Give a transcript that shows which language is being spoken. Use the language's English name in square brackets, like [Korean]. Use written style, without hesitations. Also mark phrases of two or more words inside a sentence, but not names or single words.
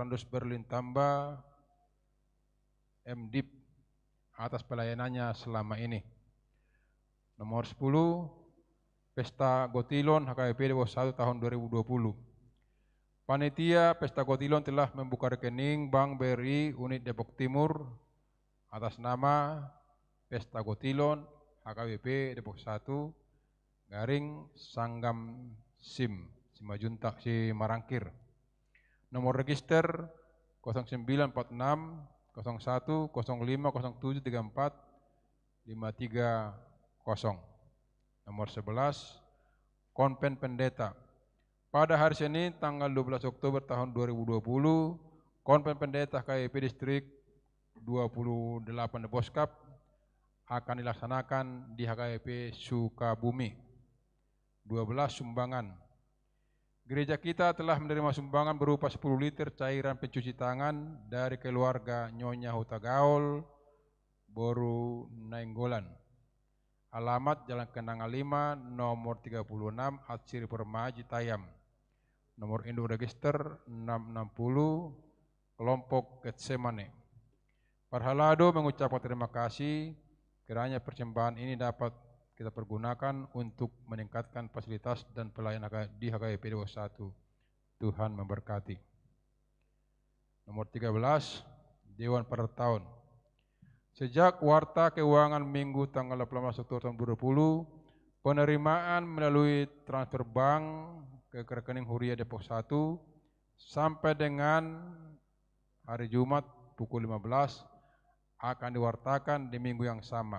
[Indonesian] Andus Berlin Tamba, MDIP, atas pelayanannya selama ini. Nomor 10, Pesta Gotilon HKBP Depok 1 tahun 2020. Panitia Pesta Gotilon telah membuka rekening Bank BRI Unit Depok Timur atas nama Pesta Gotilon HKBP Depok 1 Sanggam SIM Simajuntak, Marangkir. Nomor register 0946 01 05 07 34 530. Nomor 11 Konven Pendeta. Pada hari Senin tanggal 12 Oktober tahun 2020, Konven Pendeta KIP Distrik 28 Boskap akan dilaksanakan di HKIP Sukabumi. 12 sumbangan. Gereja kita telah menerima sumbangan berupa 10 liter cairan pencuci tangan dari keluarga Nyonya Huta Gaul, Boru Nainggolan. Alamat Jalan Kenanga 5, nomor 36, Atsiri Permaji, Tayam. Nomor induk register 660, kelompok Getsemane. Parhalado mengucapkan terima kasih kiranya persembahan ini dapat kita pergunakan untuk meningkatkan fasilitas dan pelayanan di HKIP 21. Tuhan memberkati. Nomor 13, Dewan per tahun. Sejak Warta Keuangan Minggu tanggal 18 Oktober tahun 2020, penerimaan melalui transfer bank ke rekening Huria Depok 1 sampai dengan hari Jumat pukul 15 akan diwartakan di minggu yang sama.